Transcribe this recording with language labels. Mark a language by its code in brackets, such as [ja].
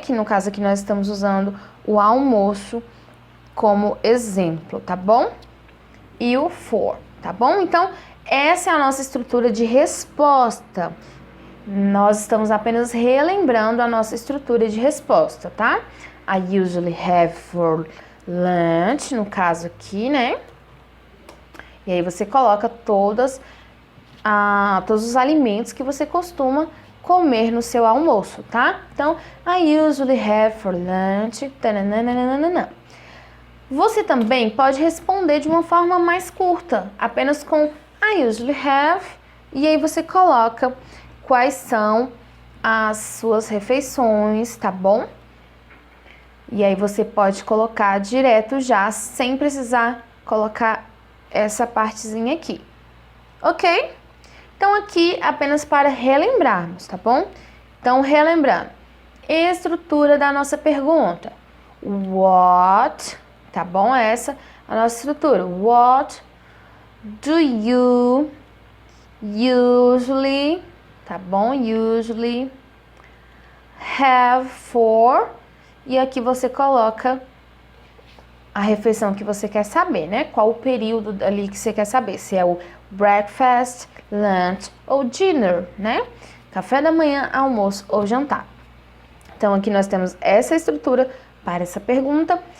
[pt] Que no caso aqui nós estamos usando o almoço como exemplo, tá bom? E o for, tá bom? Então, essa é a nossa estrutura de resposta. Nós estamos apenas relembrando a nossa estrutura de resposta, tá? [en] I usually have for lunch, [pt] no caso aqui, né? E aí você coloca todos os alimentos que você costuma comer no seu almoço, tá? Então, [en] I usually have for lunch. Tananana. [pt] Você também pode responder de uma forma mais curta, apenas com [en] I usually have, [pt] e aí você coloca quais são as suas refeições, tá bom? E aí você pode colocar direto já, sem precisar colocar essa partezinha aqui, ok? Então, aqui apenas para relembrarmos, tá bom? Então, relembrando, estrutura da nossa pergunta. What, tá bom? Essa é a nossa estrutura. [en] What do you usually, [pt] tá bom? [en] Usually have for. [pt] E aqui você coloca a refeição que você quer saber, né? Qual o período ali que você quer saber. Se é o breakfast, lunch ou dinner, né? Café da manhã, almoço ou jantar. Então, aqui nós temos essa estrutura para essa pergunta.